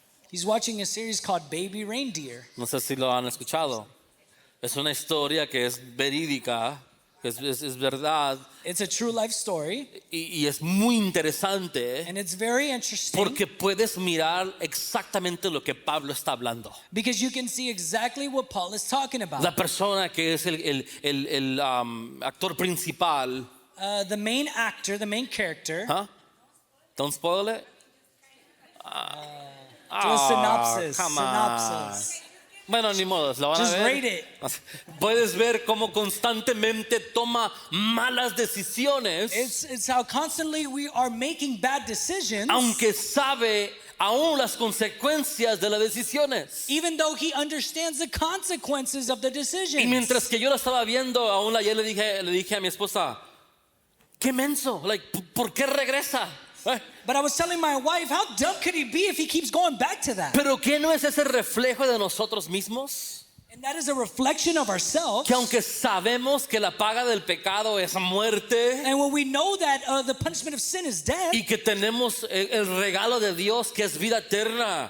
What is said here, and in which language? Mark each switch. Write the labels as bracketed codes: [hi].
[en] He's watching a series called Baby Reindeer. [es] No sé si lo han escuchado. Es una historia que es verídica, que es verdad [en] It's a true life story, [es] y es muy interesante [en] and it's very interesting [es] porque puedes mirar exactamente lo que Pablo está hablando. [en] because you can see exactly what Paul is talking about. [es] La persona que es el actor principal. [en] The main actor, the main character, Huh? Don't spoil it. do a synopsis. Come on. Synopsis. [es] Bueno, ni modo, lo van a [en] Just [es] ver. [en] rate it. [es] Puedes ver cómo constantemente toma malas decisiones, [en] It's how constantly we are making bad decisions, [es] aunque sabe aún las consecuencias de las decisiones. [en] even though he understands the consequences of the decisions. [es] Y mientras que yo la estaba viendo, aún ayer le dije a mi esposa, qué menso, ¿por qué regresa? [en] But I was telling my wife, how dumb could he be if he keeps going back to that? [es] Pero ¿qué no es ese reflejo de nosotros mismos? [en] And that is a reflection of ourselves. [es] Que aunque sabemos que la paga del pecado es muerte [en] And when we know that the punishment of sin is death, [es] y que tenemos el regalo de Dios que es vida eterna,